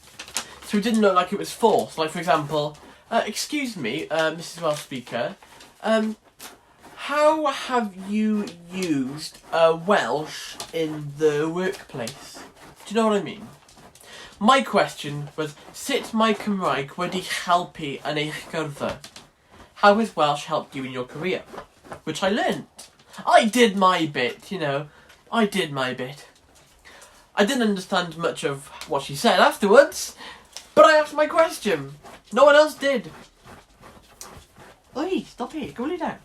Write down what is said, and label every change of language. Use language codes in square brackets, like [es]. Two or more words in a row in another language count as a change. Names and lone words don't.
[en] So it didn't look like it was forced. Like, for example, excuse me, Mrs. Welsh Speaker, how have you used Welsh in the workplace? Do you know what I mean? My question was, [cy] sut mae Cymraeg wedi helpu yn eich gyrfa? [en] How has Welsh helped you in your career? Which I learnt. I did my bit, you know. I did my bit. I didn't understand much of what she said afterwards, but I asked my question. No one else did. Oi, stop it. Go lay down.